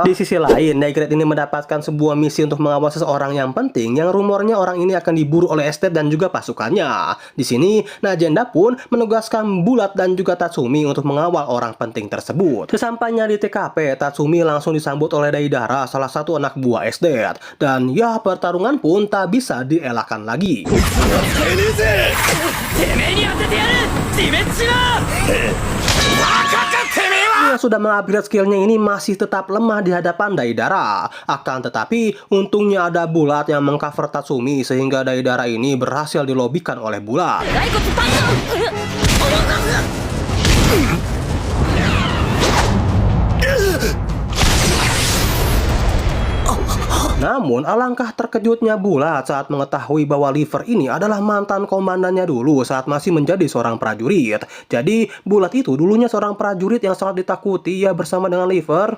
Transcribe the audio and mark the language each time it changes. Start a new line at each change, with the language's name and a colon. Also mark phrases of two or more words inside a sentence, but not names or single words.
Indonesian: Di sisi lain, Necret ini mendapatkan sebuah misi untuk mengawal seseorang yang penting yang rumornya orang ini akan diburu oleh Esdet dan juga pasukannya. Di sini, Najenda pun menugaskan Bulat dan juga Tatsumi untuk mengawal orang penting tersebut. Sesampainya di TKP, Tatsumi langsung disambut oleh Deidara, salah satu anak buah Esdet. Dan ya, pertarungan pun tak bisa dielakkan lagi.
Japanese: てめえに当ててやる自滅しろバカかてめえは
Indonesian: Yang sudah mengupgrade skillnya ini masih tetap lemah di hadapan Deidara. Akan tetapi untungnya ada Bulat yang mengcover Tatsumi sehingga Deidara ini berhasil dilobikan oleh Bulat.
Japanese: 骸骨パンチ
Indonesian: Namun alangkah terkejutnya Bulat saat mengetahui bahwa Liver ini adalah mantan komandannya dulu saat masih menjadi seorang prajurit. Jadi Bulat itu dulunya seorang prajurit yang sangat ditakuti ya bersama dengan Liver.